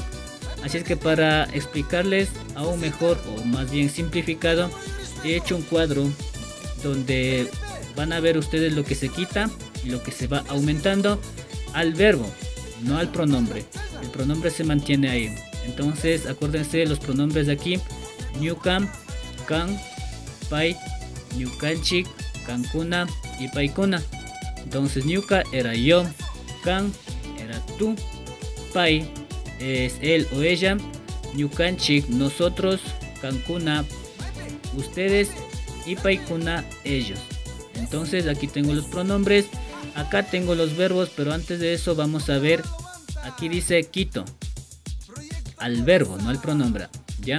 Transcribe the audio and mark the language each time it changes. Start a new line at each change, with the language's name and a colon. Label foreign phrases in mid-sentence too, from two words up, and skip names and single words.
Spanish: Así es que para explicarles aún mejor, o más bien simplificado, he hecho un cuadro donde van a ver ustedes lo que se quita y lo que se va aumentando al verbo, no al pronombre. El pronombre se mantiene ahí. Entonces acuérdense de los pronombres de aquí:
Quechua: ñuka, kan, pai, ñukanchik, kankuna y paikuna.
Spanish: Entonces ñuka era yo, kan era tú, pai es él o ella, ñukanchik nosotros, kankuna ustedes y paikuna ellos. Entonces aquí tengo los pronombres, acá tengo los verbos, pero antes de eso vamos a ver, aquí dice quito al verbo, no al pronombre, ¿ya?